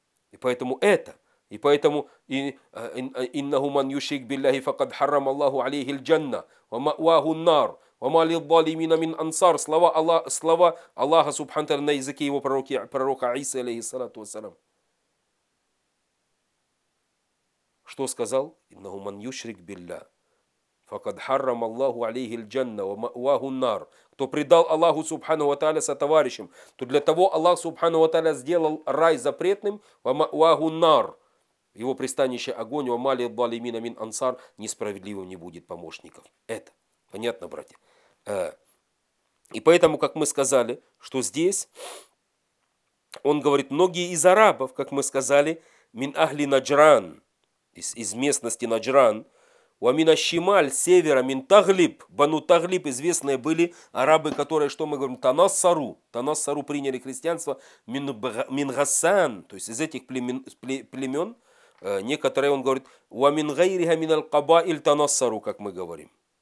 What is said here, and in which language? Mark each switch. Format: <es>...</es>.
<ru>И поэтому «Иннаху ман юшрик биллахи факад харрам Аллаху алейхи л-джанна, ва мауаху нар, ва ма лиз-залимина мин ансар». Слова Аллаха субхану тааля на языке его пророка Иса, алейхиссалату вассалям. Что сказал? «Иннаху ман юшрик билля</ru> <ar>فقد حرم الله عليه الجنة ومأواه النار.</ar> <ru>Кто предал Аллаху Субхану ва Тааля сотоварищем, то для того Аллах Субхану ва Тааля сделал рай запретным,</ru> <ar>ومأواه النار.</ar> <ru>Его пристанище огонь,</ru> <ar>ومالي الظالمين من أنصار.</ar> <ru>Несправедливым не будет помощников. Это понятно, братья? И поэтому, как мы сказали, что здесь, он говорит, многие из арабов, как мы сказали, «мин ахли Наджран», из местности Наджран, «ва мин ашшималь», севера, «мин Таглиб», «бану Таглиб», известные были арабы, которые, что мы говорим, «танассару», «танассару» приняли христианство, «мин Гассан», то есть из этих племен, некоторые, он говорит, «ва мин гайриха мин аль-кабаиль танассару», как мы говорим.</ru>